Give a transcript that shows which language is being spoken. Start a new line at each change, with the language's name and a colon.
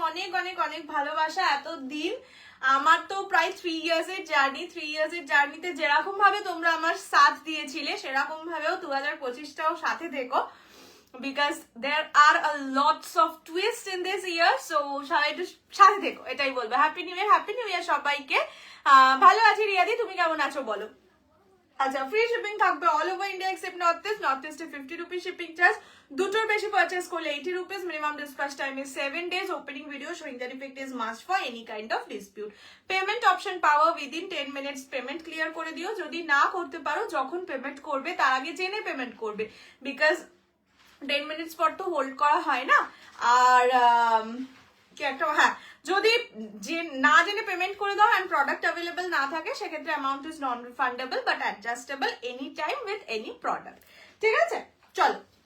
Bangla: অনেক অনেক অনেক ভালোবাসা। এতদিন আমার তো প্রায় 3 years এর জার্নি, 3 years এর জার্নিতে যেরকম ভাবে তোমরা আমার সাথ দিয়েছিলে, সেরকম ভাবেও 2025টাও সাথে থেকো,
English: because there are a lots of twists in this year,
Bangla: so সবাই একটু সাথে থেকো, এটাই বলবো। Happy new year, happy new year সবাইকে। ভালো আছি রিয়াদি, তুমি কেমন আছো বলো? আচ্ছা, ফ্রি শিপিং থাকবে all over India except north ইস্টে 50 রুপিস শিপিং চার্জ। দুটোর বেশি পারচেস করলে 80 rupees.
English: Minimum dispatch time is 7 days। Opening video showing the defect is must for any kind of dispute।
Bangla: Payment option পাওয়া
English: Within 10 minutes।
Bangla: Payment clear করে দিও, যদি না করতে পারো যখন পেমেন্ট করবে তার আগে জেনে পেমেন্ট করবে, বিকজ 10 minutes পর তো হোল্ড করা হয় না। আর কি একটা, হ্যাঁ, যদি না জেনে পেমেন্ট করে দাও অ্যান্ড প্রোডাক্ট অ্যাভেলেবল না থাকে, সেক্ষেত্রে
English: Amount is non refundable but adjustable any time with any product.
Bangla: ঠিক আছে, চলো।